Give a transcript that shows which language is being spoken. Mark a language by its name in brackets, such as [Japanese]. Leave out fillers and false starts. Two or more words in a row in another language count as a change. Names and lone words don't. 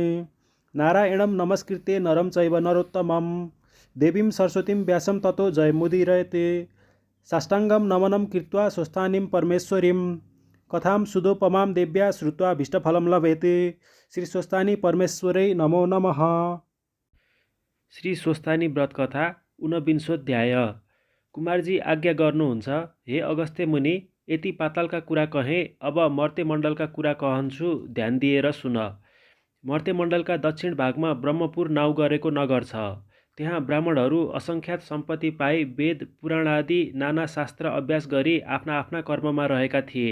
[Sanskrit] नारायणं नमस्कृत्य नरं चैव नरोत्तमं देवीं सरस्वतीं व्यासं ततो जयमुदीरयते। साष्टांगं नमनं कृत्वा स्वस्थानीं परमेश्वरीं कथां सुदोपमां देव्या श्रुत्वा भीष्टफलं लभेते। श्री स्वस्थानी परमेश्वरै नमो नमः। [Nepali] श्री स्वस्थानी व्रत कथा 49 कुमारजी आज्ञा गर्नुहुन्छ। हे अगस्त्य मुनि, यति पातालका कुरा कहेँ, अब मर्त्यमण्डलका कुरा कहन्छु, ध्यान दिएर सुन। मर्त्यमण्डलका दक्षिण भागमा ब्रह्मपुर नाउँ गरेको नगर छ। त्यहाँ ब्राह्मणहरू असङ्ख्यात सम्पत्ति पाई वेद पुराण आदि नाना शास्त्र अभ्यास गरी आफ्ना आफ्ना कर्ममा रहेका थिए।